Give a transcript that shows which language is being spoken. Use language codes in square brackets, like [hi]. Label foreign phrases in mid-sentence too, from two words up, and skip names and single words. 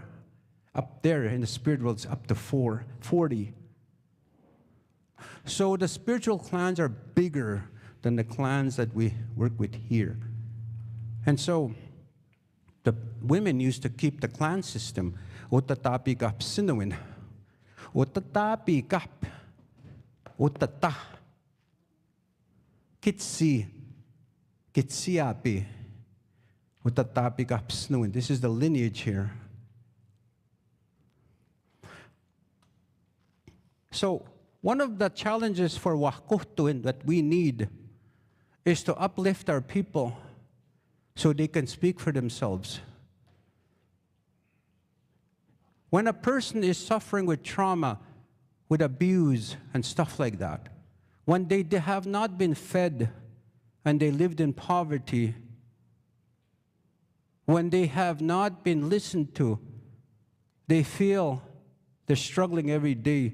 [en] Up there in the spirit world, it's up to 40. So the spiritual clans are bigger than the clans that we work with here. And so the women used to keep the clan system. [moe] Otatapikap sinuin. Otatapikap. Otata. Kitsi. Kitsiapi. Otatapikap sinuin. [en] This is the lineage here. So one of the challenges for Wakuhtuin that we need is to uplift our people so they can speak for themselves. When a person is suffering with trauma, with abuse and stuff like that, when they have not been fed and they lived in poverty, when they have not been listened to, they feel they're struggling every day.